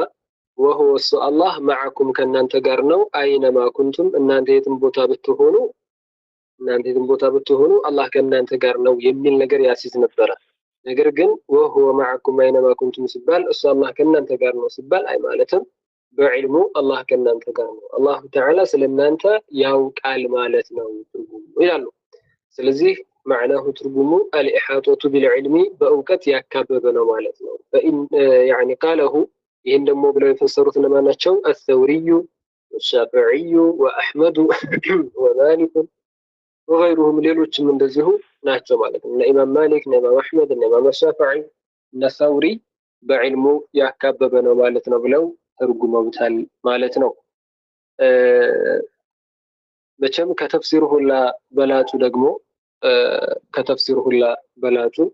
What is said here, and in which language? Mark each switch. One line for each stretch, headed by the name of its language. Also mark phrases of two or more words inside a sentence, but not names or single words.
Amharic: ወሁወ እሱ አላህ መዐኩም ከእናንተ ጋር ነው።
Arabic: أينما كنتم
Amharic: እናንተ የትም ቦታ ብትሆኑ አላህ ከእናንተ ጋር ነው የሚል ነገር ያሲዝ ነበረ። ነገር ግን
Arabic: وهو معكم أينما كنتم
Amharic: ሲባል እሱ አላህ ከእናንተ ጋር ነው ሲባል አይ ማለትም በዕልሙ አላህ ከእናንተ ጋር ነው፣ አላሁ ተዓላ ስለእናንተ ያውቃል ማለት ነው ትርጉሙ ይላሉ። ስለዚህ معناه ትርጉሙ
Arabic: الإحاطة بالعلم
Amharic: በእውቀት ያካበበ ነው ማለት ነው።
Arabic: يعني قاله
Amharic: ይህን ደግሞ ብለው የፈሰሩት እነማን ናቸው?
Arabic: الثوري والشافعي وأحمد ومالك وغيرهم
Amharic: ሌሎችም እንደዚሁ ናቸው ማለት ነው። ኢማም ማሊክ፣ ኢማም አሕመድ፣ ኢማም ሻፊዒ እና ሰውሪ በዕልሙ ያካበበ ነው ማለት ነው ብለው ተርጉመውታል ማለት ነው። መቼም ከተፍሲሩ ሁላ በላጩ ደግሞ ከተፍሲሩ ሁላ በላጩ